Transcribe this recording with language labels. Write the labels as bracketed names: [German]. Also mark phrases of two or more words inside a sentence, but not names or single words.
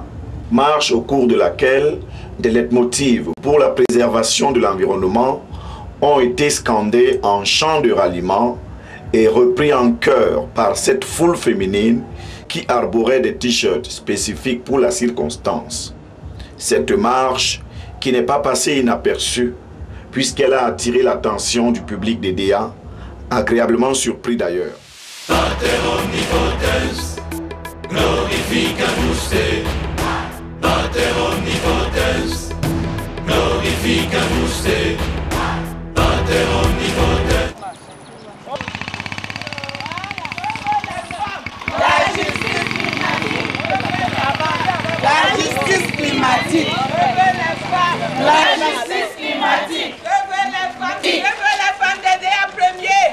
[French] Marche au cours de laquelle des leitmotivs pour la préservation de l'environnement ont été scandés en chant de ralliement et repris en chœur par cette foule féminine qui arborait des t-shirts spécifiques pour la circonstance. Cette marche qui n'est pas passée inaperçue puisqu'elle a attiré l'attention du public d'Edea, agréablement surpris d'ailleurs. [Latin] Pater omnipotens, glorificamus te. Pater omnipotens, glorificamus te. Pater omnipotens. [French] La justice climatique. La justice climatique. Je veux les femmes d'Edea premier.